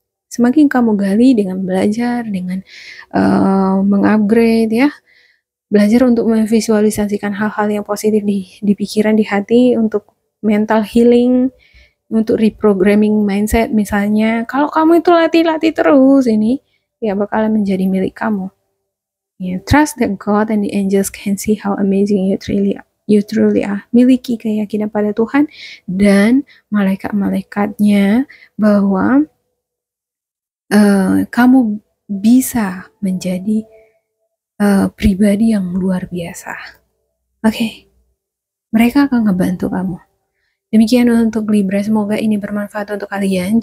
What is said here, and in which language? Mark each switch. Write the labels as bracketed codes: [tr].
[id] Semakin kamu gali dengan belajar, dengan mengupgrade ya, belajar untuk memvisualisasikan hal-hal yang positif di pikiran, di hati, untuk mental healing, untuk reprogramming mindset misalnya. Kalau kamu itu latih-latih terus ini, ya bakalan menjadi milik kamu. [en] Yeah, trust that God and the angels can see how amazing you truly are. [id] Miliki keyakinan pada Tuhan dan malaikat-malaikatnya bahwa kamu bisa menjadi pribadi yang luar biasa. Oke. Mereka akan ngebantu kamu. Demikian untuk Libra, semoga ini bermanfaat untuk kalian.